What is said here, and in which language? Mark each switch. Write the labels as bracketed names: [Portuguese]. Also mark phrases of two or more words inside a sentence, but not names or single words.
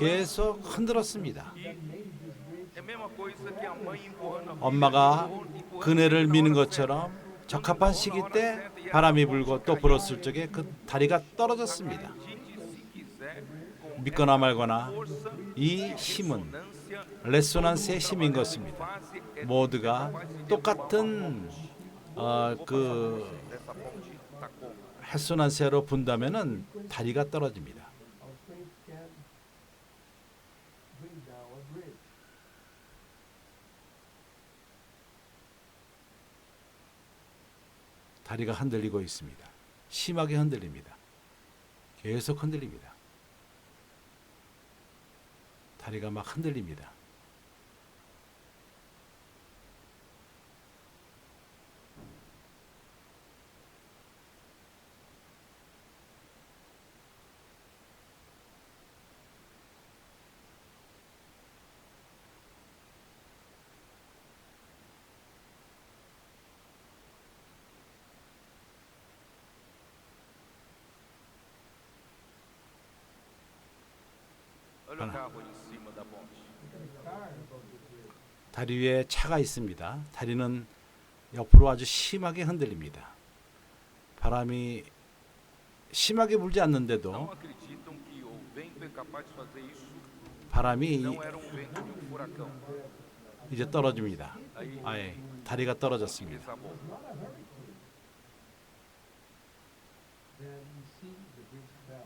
[Korean] 계속 흔들었습니다. [Portuguese] É a mesma coisa que a mãe empurrando a filha, [Korean] 엄마가 [Portuguese] empurrando [Korean] 그네를 [Portuguese] na [Korean] 미는 [Portuguese] hora [Korean] 것처럼 적합한 시기 때 바람이 불고 또 불었을 적에 그 다리가 떨어졌습니다. [Portuguese] Acredite se quiser, com [Korean] 믿거나 말거나 [Portuguese] força [Korean] 이 힘은 [Portuguese] ressonância, [Korean] 레소난스의 힘인 것입니다. [Portuguese] fase é [Korean] 모두가 똑같은 그 [Portuguese] dessa ponte Tacoma. [Korean] 레소난스로 분다면은 다리가 떨어집니다. 다리가 흔들리고 있습니다. 심하게 흔들립니다. 계속 흔들립니다. 다리가 막 흔들립니다. [Portuguese] Olha o carro em cima da ponte. [Korean] 다리 위에 차가 있습니다. 다리는 옆으로 아주 심하게 흔들립니다. 바람이 심하게 불지 [Portuguese] Não [Korean] 않는데도 [Portuguese] acreditam que o vento é capaz de fazer isso? [Korean] 바람이 [Portuguese] Não era um vento de um furacão. [Korean] 이제 떨어집니다. [Portuguese] Aí [Korean] 아예 다리가 떨어졌습니다. [Portuguese] desabou. [English] Then you see the bridge fell.